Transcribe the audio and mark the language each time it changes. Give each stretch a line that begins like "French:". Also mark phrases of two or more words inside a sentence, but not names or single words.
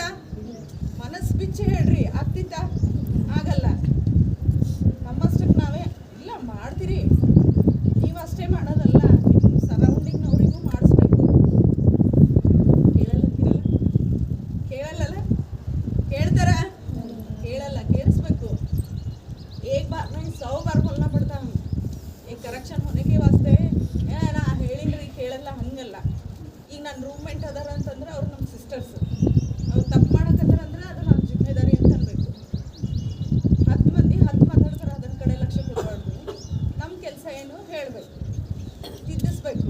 Kannada: ಮನಸ್ಸು ಬಿಚ್ಚಿ ಹೇಳ್ರಿ, ಆಗ್ತಿತ್ತಾ? ಆಗಲ್ಲ. ನಮ್ಮಷ್ಟಕ್ಕೆ ನಾವೇ ಇಲ್ಲ ಮಾಡ್ತೀರಿ. ನೀವು ಅಷ್ಟೇ ಮಾಡೋದಲ್ಲ, ನಿಮ್ಮ ಸರೌಂಡಿಂಗ್ನವರಿಗೂ ಮಾಡಿಸ್ಬೇಕು. ಕೇಳಲ್ಲ ಕೇಳ್ತಾರ? ಕೇಳಲ್ಲ, ಕೇಳಿಸ್ಬೇಕು.
Hindi: एक बार नहीं 100 बार बोलना पड़ता है. एक करेक्शन होने के वास्ते
Kannada: ನಾ ಹೇಳಿನ್ರಿ ಕೇಳಲ್ಲ, ಹಂಗಲ್ಲ. ಈಗ ನನ್ನ ರೂಮ್ಮೇಟ್ ಅದಾರ ಅಂತಂದ್ರೆ ಅವ್ರು ನಮ್ಮ ಸಿಸ್ಟರ್ಸ್, ಅವ್ರು ತಪ್ಪು ಮಾಡಕತ್ತಾರ ಅಂದ್ರೆ ಅದು ನನ್ನ ಜಿಮ್ಮೆದಾರಿ ಅಂತ ಅನ್ಬೇಕು. 10 ಮಂದಿ 10 ಮಾತಾಡ್ತಾರೆ, ಅದನ್ನ ಕಡೆ ಲಕ್ಷ್ಯ ಕೊಡಬಾರ್ದು. ನಮ್ಮ ಕೆಲಸ ಏನು ಹೇಳಬೇಕು, ತಿದ್ದಿಸ್ಬೇಕು.